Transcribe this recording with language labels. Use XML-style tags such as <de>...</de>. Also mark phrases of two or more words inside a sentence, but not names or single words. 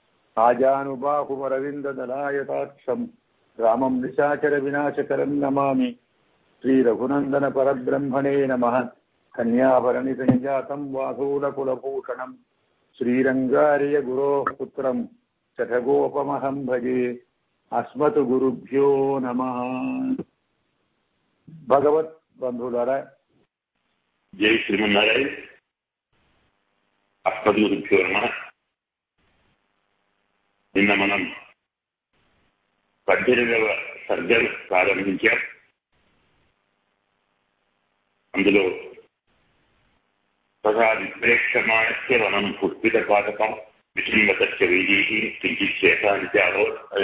<sa>आजानुबाहुवरविन्ददलायताक्षं रामं निशाचरविनाशकरं नमामि श्रीरघुनन्दनपरब्रह्मणे नमः कन्याभरणिसञ्जातं वासूलकुलभूषणं श्रीरङ्गार्यगुरोः पुत्रं शठगोपमहं भजे अस्मत् गुरुभ्यो नमः।</sa> <te>భగవత్ బంధులారా</te> <sa>जय श्रीमन्नारायण। अस्मत् गुरुभ्यो नमः।</sa> <te>నిన్న మనం 18వ సర్గను ప్రారంభించాం. అందులో</te> <sa>తథా విప్రేక్షమాణస్య వనం పుష్పితపాతకం విశృంగతస్య వైదేహి కించిత్ శేషాంత్యాలో</sa> <te>అనే</te>